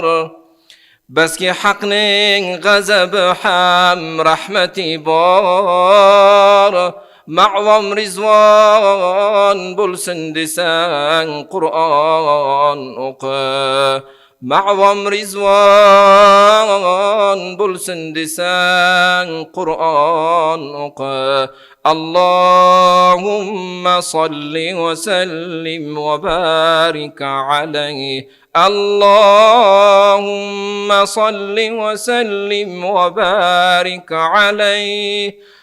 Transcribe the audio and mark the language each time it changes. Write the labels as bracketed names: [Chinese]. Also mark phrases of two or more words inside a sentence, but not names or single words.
[Uzbek] Baski haqning g'azabi ham rahmati bor. Ma'vom rizvon bo'lsin desang Qur'on o'qi. Ma'vom rizvon bo'lsin desang Qur'on o'qi. [Arabic] اللهم صل وسلم وبارك عليه. اللهم صل وسلم وبارك عليه.